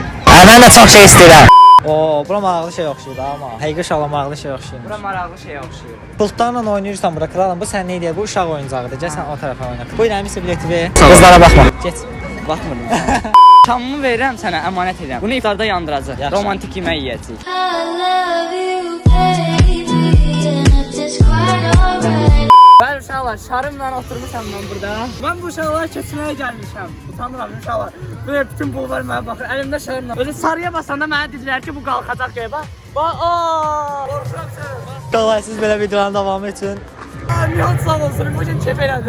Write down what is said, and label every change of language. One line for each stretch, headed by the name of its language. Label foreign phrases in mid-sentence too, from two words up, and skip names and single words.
Azerbaijani: Mən də çox şey istəyirəm. Oo, bura maraqlı şey oxşuyur amma. Həqiqi uşaqla maraqlı şey oxşuyur. Bura maraqlı şey oxşuyur. Pultlarla oynayırsan bura kralım. Bu sən nə deyir? Bu uşaq oyuncağıdır. Gəl sən o tərəfə oyna. Buyur əmisi bileti ver. Qızlara baxma. Get. Baxmırdım. Şamımı verirəm sənə, əmanət edirəm. Bunu iftarda yandıracaq. Yaxşı. Romantik yemək yeyəcəyik.
English: I love you, baby, and if it's quite alright.
Azerbaijani: Bəli uşaqlar, şarımla oturmuşam mən burada. Mən bu uşaqlara keçməyə gəlmişəm. Utanıram uşaqlar. Böyle bütün bulvar mənə baxır. Əlimdə şarımla. Özü sarıya basanda mənə dedilər ki, bu qalxacaq göyə bax. Bax, aaa! Qorxuram sənə, bax. Qalaysız belə videoların davamı üçün Nihat sağ olsun, bu gün kef elədim.